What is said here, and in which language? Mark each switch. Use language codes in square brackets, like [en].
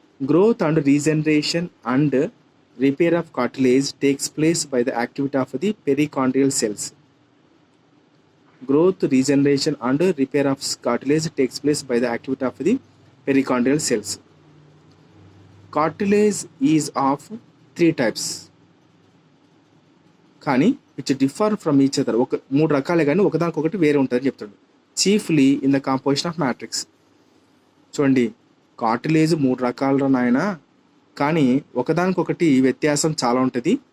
[en] Growth and regeneration and repair of cartilage takes place by the activity of the perichondrial cells. Growth, regeneration and repair of cartilage takes place by the activity of the perichondrial cells. Cartilage is of 3 types, కానీ which differ from each other. [te] 3 రకాలే కానీ ఒకదానికొకటి వేరే ఉంటుందని చెప్తాడు. [en] Chiefly in the composition of matrix. [te] చూడండి, cartilage 3 రకాల నాయన, కానీ ఒకదానికొకటి వ్యత్యాసం చాలా ఉంటుంది.